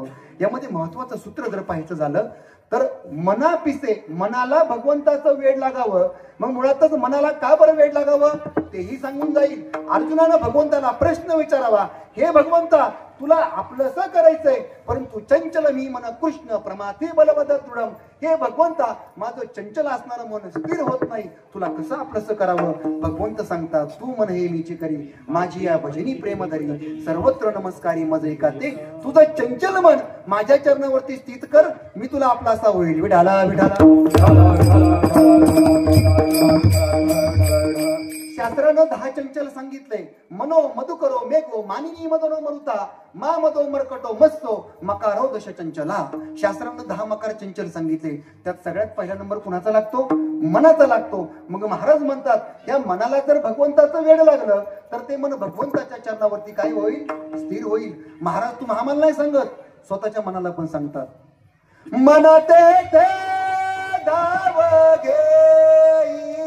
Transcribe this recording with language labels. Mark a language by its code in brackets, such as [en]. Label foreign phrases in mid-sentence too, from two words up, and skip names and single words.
[mr] यामध्ये महत्वाचं सूत्र जर पाहायचं झालं तर मना पिसे, मनाला भगवंताचं वेड लागावं. मग मुळातच मनाला का बरं वेड लागावं तेही सांगून जाईल. अर्जुनानं भगवंताला प्रश्न विचारावा, हे भगवंता तुला आपलंसं करायचंय, परंतु [sa] चंचल मी मन कृष्ण प्रमाथे बलवद दृढम. [mr] हे भगवंता माझं चंचल असणारं मन स्थिर होत नाही, तुला कसं आपलंसं करावं? भगवंत सांगतात, तू मन हे मीची करी, माझी या भजनी प्रेम धरी, सर्वत्र नमस्कारी मज एका ते. तुझं चंचल मन माझ्या चरणावरती स्थित कर, मी तुला आपला असा होईल. विठाला विठाला. शास्त्रानं 10 चंचल सांगितले. [sa] मनो मधुकरो मेघो मानिनी मदनो मरुता मा मदो मरकटो मस्तो मकारो दश चंचला. [mr] शास्त्रानं 10 मकार चंचल सांगितले. त्यात सगळ्यात पहिला नंबर कुणाचा लागतो? मनाचा लागतो. मग महाराज म्हणतात, त्या मनाला जर भगवंताचं वेड लागलं तर ते मन भगवंताच्या चरणावरती काय होईल? स्थिर होईल. महाराज तुम्हाला नाही सांगत, स्वतःच्या मनाला पण सांगतात, मनाते ते धाव घेई